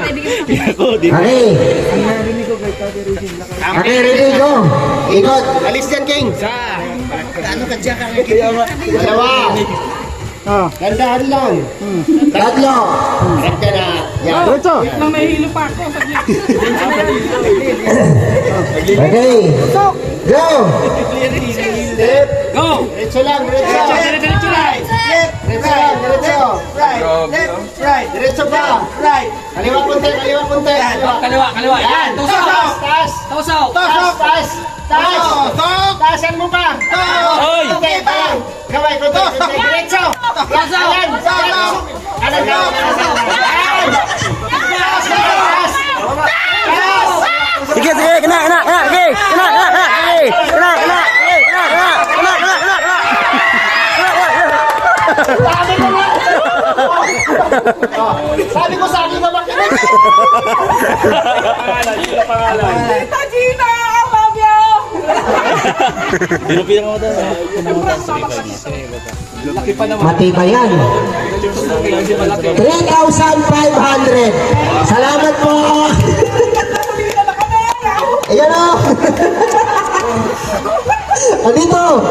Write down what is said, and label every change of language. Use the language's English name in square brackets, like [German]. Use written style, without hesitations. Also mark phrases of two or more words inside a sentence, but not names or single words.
[English] Okay. Okay, ready, go. [Filipino] Ikot. Alis dyan, [English] King. [Filipino] Ano ka dyan? Dalawa. Gandahan lang. Tatlo. Ganda na. Yan. Wait lang, nahihilo pa ako. [English] Okay. Go. Step. Go! [Filipino] Diretso lang, diretso. Diretso lang. Diretso lang, diretso. [English] Right. Left. Right. [Filipino] Diretso pa. [English] Right. [Filipino] Kaliwa punte, kaliwa punte. Kaliwa. Yan. Tusok. Taas. Tusok. Taas. Tok. Taasan mo pa. Oy! Okay, pa. Kamay ko to. Diretso. Kanan. Kanan ka. Sige, kena. Sabi ko sa akin na makinig. [English] Tita Gina! I love you! [Filipino] Matibay yan. 3,500. Salamat po. Ayan o. Andito.